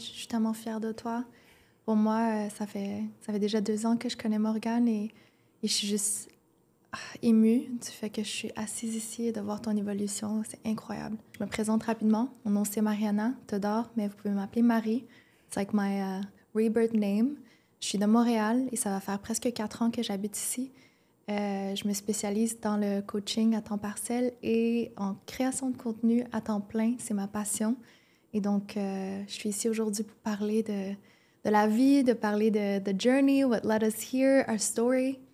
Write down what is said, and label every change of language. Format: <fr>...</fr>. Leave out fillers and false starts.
<fr>Je suis tellement fière de toi. Pour moi, ça fait déjà 2 ans que je connais Morgane et je suis juste émue du fait que je suis assise ici et de voir ton évolution. C'est incroyable. Je me présente rapidement. Mon nom, c'est Mariana Todor, mais vous pouvez m'appeler Marie.</fr> <en>It's like my rebirth name.</en> <fr>Je suis de Montréal et ça va faire presque 4 ans que j'habite ici. Je me spécialise dans le coaching à temps partiel et en création de contenu à temps plein. C'est ma passion. Et donc, je suis ici aujourd'hui pour parler de la vie, de parler de</fr> <en>the journey, what led us here, our story.</en>